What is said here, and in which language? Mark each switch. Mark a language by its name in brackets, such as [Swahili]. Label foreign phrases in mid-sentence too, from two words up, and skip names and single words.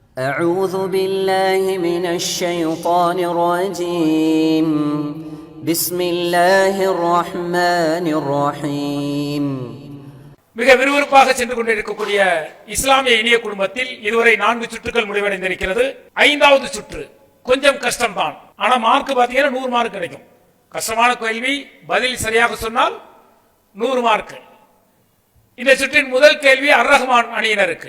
[Arabic] أعوذ بالله من الشيطان الرجيم بسم الله الرحمن الرحيم. [Tamil] மிக விறுவிறுப்பாக சென்று கொண்டிருக்கக்கூடிய இஸ்லாமிய இனிய குடும்பத்தில் இதுவரை 4 சுற்றுகள் முடிவடைந்திருக்கிறது. 5வது சுற்று கொஞ்சம் கஷ்டம்தான், ஆனா மார்க் பாத்தீங்கன்னா 100 மார்க் கிடைக்கும். கஷ்டமான கேள்வி, பதில் சரியாக சொன்னால் 100 மார்க். இந்த சுற்றின் முதல் கேள்வி அர் ரஹ்மான் அணியினருக்கு.